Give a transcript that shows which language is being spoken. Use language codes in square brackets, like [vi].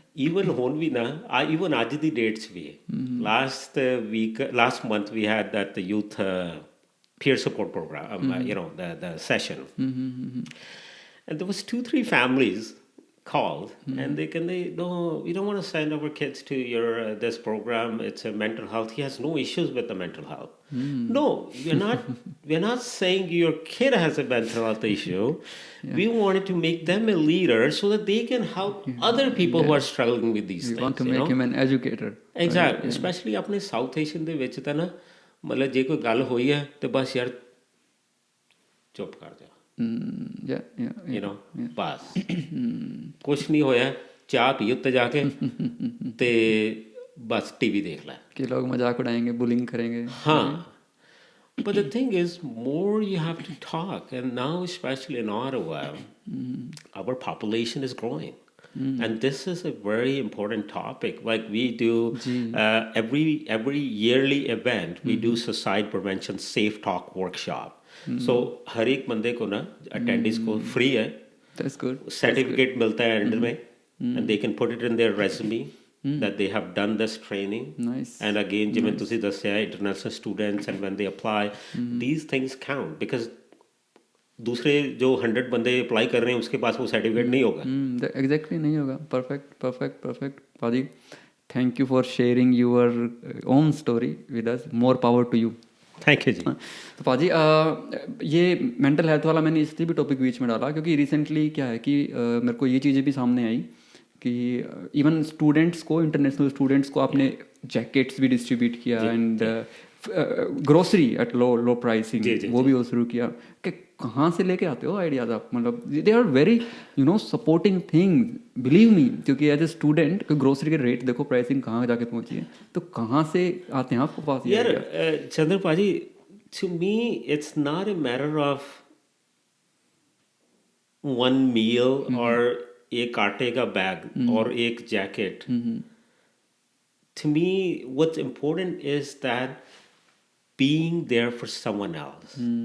[en] Even when we na, even आज दी dates भी last month we had that the youth peer support program, you know, the session, and there was 2-3 families called, and they no, we don't want to send our kids to your this program. It's a mental health. He has no issues with the mental health. No, we're not saying your kid has a mental health issue. We wanted to make them a leader so that they can help other people who are struggling with these we want to You make know? Him an educator Exactly. [pa] Especially अपने south Asian ਦੇ ਵਿੱਚ ਤਾਂ ਨਾ ਮਤਲਬ ਜੇ ਕੋਈ ਗੱਲ ਹੋਈ ਹੈ ਤੇ ਬਸ ਯਾਰ ਚੁੱਪ ਕਰ ਜਾ, या या you know, ਬਸ ਕੁਛ ਨਹੀਂ ਹੋਇਆ, ਚਾਹ ਪੀ ਉੱਤੇ ਜਾ ਕੇ ਤੇ ਬਸ ਟੀਵੀ ਦੇਖ ਲੈ. [hi] कि लोग मजाक उड़ाएंगे बुलिंग करेंगे हाँ. [en] But the thing is, more you have to talk, and now especially in Ottawa, our population is growing. And this is a very important topic. Like we do every yearly event, we do suicide prevention safe talk workshop. [hi] So हर एक बंदे को ना attendees को free है, [en] That's good certificate मिलता है end में, and they can put it in their resume that they have done this training. Nice And again, [pa] ਜਿਵੇਂ ਤੁਸੀਂ ਦੱਸਿਆ [en] international students and when they apply, these things count [hi] because दूसरे जो 100 बंदे apply कर रहे हैं उसके पास वो सर्टिफिकेट नहीं होगा. एग्जैक्टली नहीं होगा परफेक्ट परफेक्ट परफेक्ट पाजी [en] thank you for sharing your own story with us more power to you [hi] thank you जी. तो पाजी ये मेंटल हेल्थ वाला मैंने इसलिए भी टॉपिक बीच में डाला क्योंकि रिसेंटली क्या है कि मेरे को ये चीज़ें भी सामने आई कि इवन स्टूडेंट्स को इंटरनेशनल स्टूडेंट्स को आपने जैकेट्स भी डिस्ट्रीब्यूट किया and grocery at low pricing वो भी वो शुरू किया कि कहाँ से लेके आते हो आइडियाज आप मतलब [en] they are very you know supporting thing believe me [hi] क्योंकि एज ए स्टूडेंट ग्रोसरी के रेट देखो प्राइसिंग कहाँ जाके पहुंची है तो कहाँ से आते हैं आपको पास [en] यार Chandra paaji, to me it's not a matter of one meal or [hi] एक आटे का बैग और एक jacket. [en] To me what's important is that being there for someone else.